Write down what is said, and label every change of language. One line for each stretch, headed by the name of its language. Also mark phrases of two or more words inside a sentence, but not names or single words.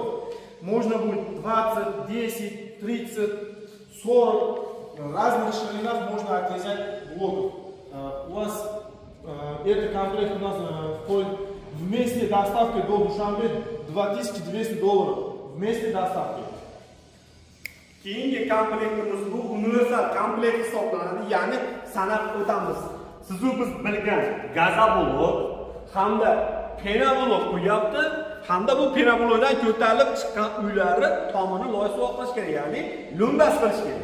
Russian: Можно будет 20, 10, 30, 40 разных ширинах можно отрезать блоков. У вас этот комплект у нас входит вместе доставки до Душанбе $2200 вместе доставки.
Uzbek: Keyingi komplektimiz bu universal komplekt hisoblanadi. Ya'ni sanab o'tamiz. Siz biz bilgan gazoblok hamda penablok qo'yapti, hamda bu penablokdan ko'tarilib chiqqan uylari tomini loyiha oqlash kerak, ya'ni lumbas qilish kerak.